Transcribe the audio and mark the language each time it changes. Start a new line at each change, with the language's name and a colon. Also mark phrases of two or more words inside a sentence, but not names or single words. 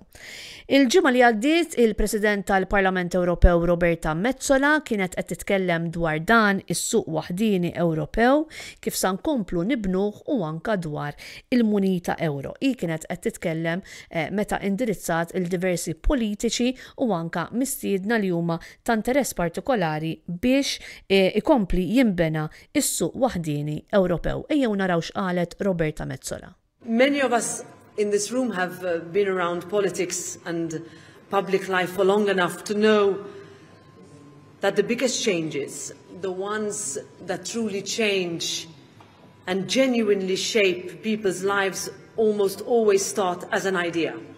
Maltese: Il-ġimgħa li għaddiet il-President tal-Parlament Ewropew Roberta Metsola kienet qed titkellem dwar dan is-suq waħdini Ewropew kif sa nkomplu nibnuh u anke dwar il-munita euro. Hi kienet qed titkellem meta indirizzat il-diversi politiċi u anke mistiedna li huma ta' interess partikolari biex ikompli jinbena is-suq waħdini Ewropew. Ejjew naraw x'qalet Roberta Metsola.
English: Many of us in this room have been around politics and public life for long enough to know that the biggest changes, the ones that truly change and genuinely shape people's lives, almost always start as an idea.